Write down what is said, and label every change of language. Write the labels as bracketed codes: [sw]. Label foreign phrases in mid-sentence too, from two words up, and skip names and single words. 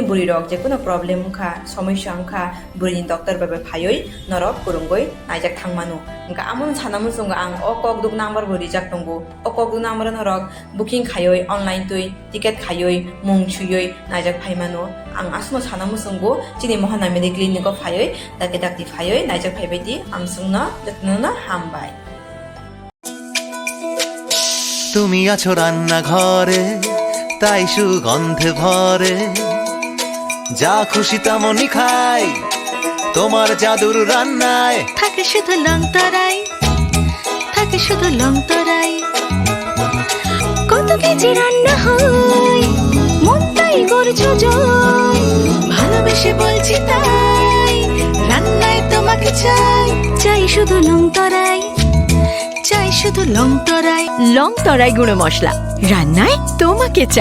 [trp] buri rok je kono problem ungkha somosya ungkha buri doctor be phai norok kurungoi naijak thangmano engka amon sanamun sunga ang okok duk number buri jak tongo okok duk number norok booking khayoi online tui ticket khayoi mung chuyoi naijak phaimano ang asno sanamun sungo chini mohana mediclinic ko phayoi dake dakti phayoi naijak phaibeti amsungna jatnona hambai [bn] তুমি আছো রান্না ঘরে তাই সুগন্ধে ভরে যা খুশি তেমনই খাই তোমার জাদুর রান্নায় থাকে শুধু লংতরাই থাকে শুধু লংতরাই কত কেজি রান্না হয় মনটাই করছো জয় ভালোবেসে বলছি তাই রান্নায় তোমাকে চাই চাই শুধু লংতরাই চাই শুধু লংতরাই লংতরাই গুঁড়ো মশলা রান্নায় তোমাকে চাই